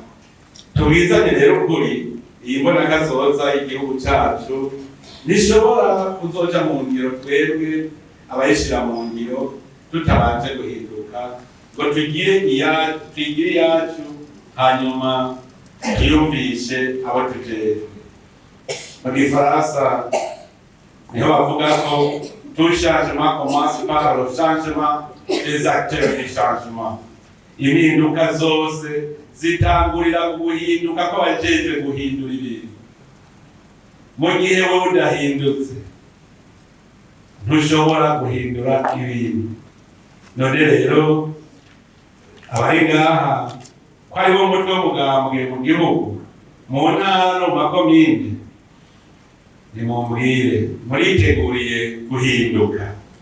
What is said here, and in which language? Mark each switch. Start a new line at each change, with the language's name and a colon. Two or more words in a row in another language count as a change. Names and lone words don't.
Rundi: Tubizanye rero kuri iyi mbonakazoza y'igihugu cyacu nishobora kuzoja mu ngiro twebwe abayishira mu ngiro tutabanje guhinduka ngo tugire iyacu hanyuma tuyumvishe abo tujejwe. Mu gifaransa niho bavuga ko
French: tout changement commence par le changement des acteurs du changement.
Rundi: Impinduka zose zitangurira guhinduka ko bajejwe guhindura ibintu. Mu gihe wowe udahindutse ntushobora guhindura ibintu. None rero abari ngaha ko ari bo mutwe w'umugambwe mu gihugu, mu ntara no mu makomine, nimumbwire muriteguriye guhinduka?